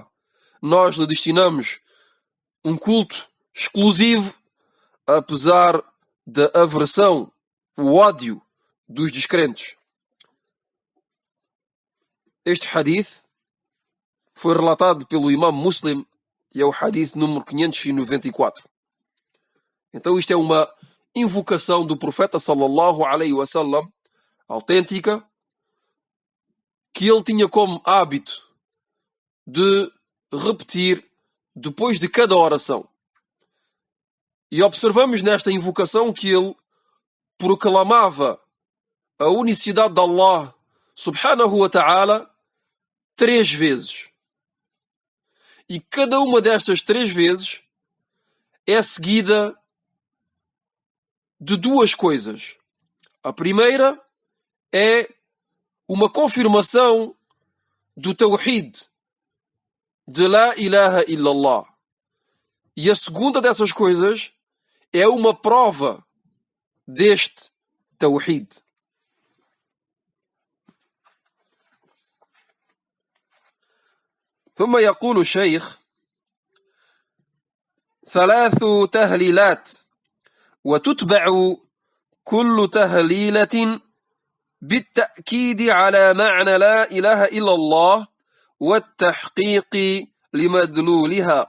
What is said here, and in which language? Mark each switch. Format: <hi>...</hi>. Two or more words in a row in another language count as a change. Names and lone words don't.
<pt>Nós lhe destinamos um culto exclusivo, apesar da aversão, o ódio dos descrentes. Este hadith foi relatado pelo Imam Muslim e é o hadith número 594. Então isto é uma invocação do profeta</pt> <ar>صلى الله عليه وسلم,</ar> <pt>autêntica, que ele tinha como hábito de repetir depois de cada oração. E observamos nesta invocação que ele proclamava a unicidade de Allah</pt> <ar>سبحانه وتعالى</ar> <pt>3 vezes. E cada uma destas 3 vezes é seguida de 2 coisas. A primeira é uma confirmação do tawhid, de</pt> <ar>لا إله إلا الله.</ar> <pt>E a segunda dessas coisas é uma prova deste tawhid.</pt> <ar>ثم يقول الشيخ: 3 تهليلات وتتبع كل تهليلة بالتأكيد على معنى لا إله إلا الله والتحقيق لمدلولها.</ar>